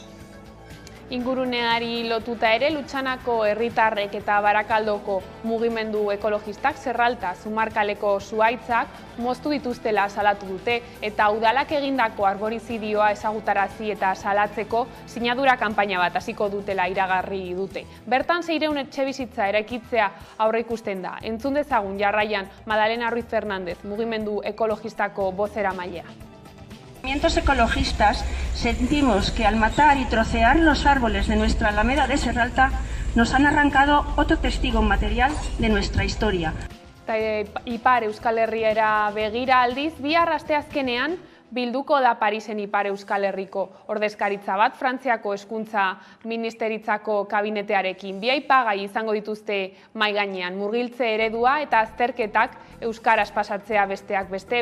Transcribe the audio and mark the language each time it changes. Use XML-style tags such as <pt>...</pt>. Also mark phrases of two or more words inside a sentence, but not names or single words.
<eu>Inguruneari lotuta ere, Lutxanako herritarrek eta Barakaldoko mugimendu ekologistak Zerralta Zumarkaleko zuhaitzak moztu dituztela salatu dute eta udalak egindako arborizidioa ezagutarazi eta salatzeko sinadura kanpaina bat hasiko dutela iragarri dute. Bertan 600 etxebizitza eraikitzea aurreikusten da. Entzun dezagun jarraian Madalena Ruiz Fernández, mugimendu ekologistako bozeramailea.</eu> <es>Movimientos ecologistas sentimos que al matar y trocear los árboles de nuestra Alameda de Serralta nos han arrancado otro testigo material de nuestra historia.</es> <eu>Ipar Euskal Herriera begira aldiz, bihar asteazkenean bilduko da Parisen Ipar Euskal Herriko ordezkaritza bat Frantziako hezkuntza ministeritzako kabinetearekin. Bi aipagai izango dituzte mahai gainean, murgiltze eredua eta azterketak euskaraz pasatzea besteak beste.</eu>